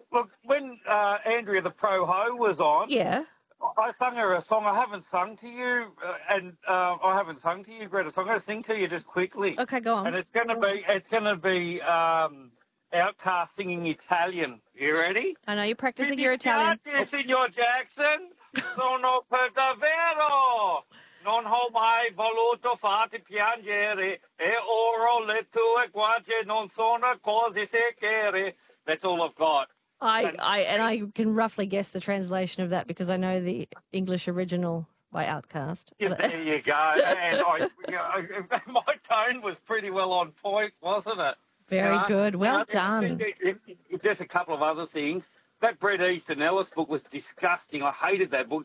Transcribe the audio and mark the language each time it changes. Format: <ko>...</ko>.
<en>Look, when Andrea the Pro Ho was on, Yeah. I sung her a song. I haven't sung to you, I haven't sung to you, Greta. So I'm going to sing to you just quickly, Okay, go and on. it's going to be Outcast singing Italian. You ready? I know you're practicing</en> <it>Mi</it> <en>your Italian.</en> <it>dispiace, Signor Jackson. Sono per davvero, non ho mai voluto farti piangere, e ora le tue guance non sono così sicure.</it> <en>That's all I've got. I can roughly guess the translation of that because I know the English original by Outkast. Yeah, there you go. And my tone was pretty well on point, wasn't it? Very good. Well done. Just a couple of other things. That Bret Easton Ellis book was disgusting. I hated that book.</en>